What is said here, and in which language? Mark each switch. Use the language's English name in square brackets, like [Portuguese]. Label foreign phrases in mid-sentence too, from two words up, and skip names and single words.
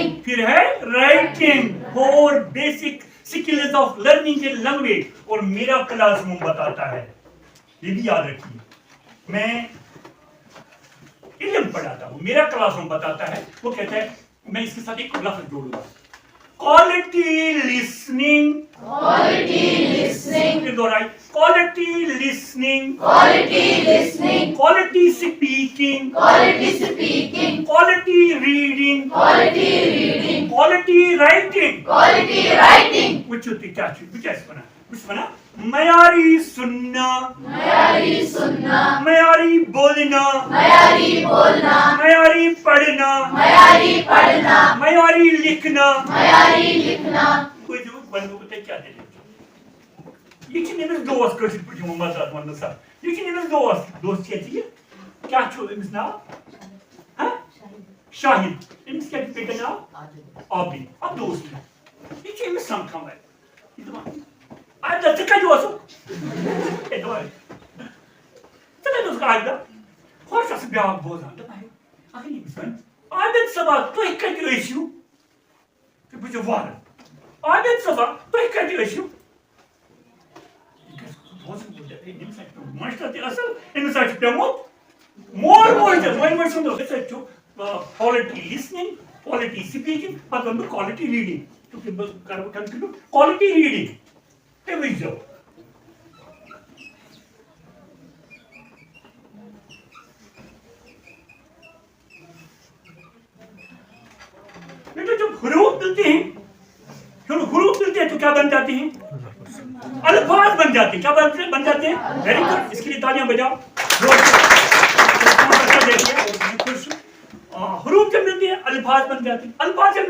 [Urdu] پھر ہے رائٹنگ 4 [English] basic skills of learning a language [Urdu] اور میرا [English] class room [Urdu] بتاتا ہے یہ بھی یاد رکھیے میں علم پڑھاتا ہوں میرا [English] class room [Urdu] بتاتا ہے وہ کہتا ہے میں اس کے ساتھ ایک لفظ جوڑوں گا [English] quality listening quality listening, [Urdu] پھر دوہرائی [English] quality listening quality listening, quality speaking quality speaking, quality reading quality reading, quality writing quality writing. [Kashmiri] وچھو تُہۍ کیٛاہ چھُ بہٕ کیٛاہ چھُس وَنان بہٕ چھُس وَنان [Urdu] معیاری سُننا معیاری سننا, معیاری بولنا معیاری بولنا, معیاری پڑھنا معیاری پڑھنا, معیاری لکھنا معیاری لکھنا. [Kashmiri] بوٗزِو وَنہٕ بہٕ تۄہہِ کیٛاہ دٔلیٖل چھِ یہِ چھِنہٕ أمِس دوس کٲشِر پٲٹھۍ یِوان مزاق وَننہٕ سا یہِ چھِنہٕ أمِس دوس دوس چھِ ژےٚ کیٛاہ چھُ أمِس ناو شاہد أمِس کیٛاہ چھُ بیٚکہِ ناو عابد اب دوس نہٕ یہِ چھِ أمِس سَمکھان وَنہِ یہِ دَپان عابدہ ژٕ کَتہِ اوسُکھ ہے دۄہے ژٕ کَتہِ اوسُکھ عابدہ ہورٕ چھُ آسان بیٛاکھ بوزان دَپان ہے اگر ییٚمِس وَنہِ عابد صٲبا تُہۍ کَتہِ ٲسِو تُہۍ بوٗزِو وارٕ عابد صٲبا تُہۍ کَتہِ ٲسِو أمِس آسہِ پیوٚمُت ماشٹر تہِ اَصٕل أمِس آسہِ پیوٚمُت مول موج تہِ مٲلۍ مٲجۍ سُنٛد أسۍ حظ چھُ [English] quality listening, quality speaking, [Kashmiri] پَتہٕ وَنہٕ بہٕ [English] quality reading [Kashmiri] چوٗنٛکہِ بہٕ کَرٕ بہٕ کَنٹِنیوٗ [English] quality reading [Kashmiri] تُہۍ وٕچھزیو [Urdu] بیٹا جب حروف ملتے ہیں حروف ملتے ہیں تو کیا بن جاتے ہیں الفاظ بن جاتے ہیں کیا بن جاتے ہیں [English] very good [Urdu] اس کے لیے تالیاں بجاؤ حروف جب ملتے ہیں الفاظ بن جاتے ہیں الفاظ جب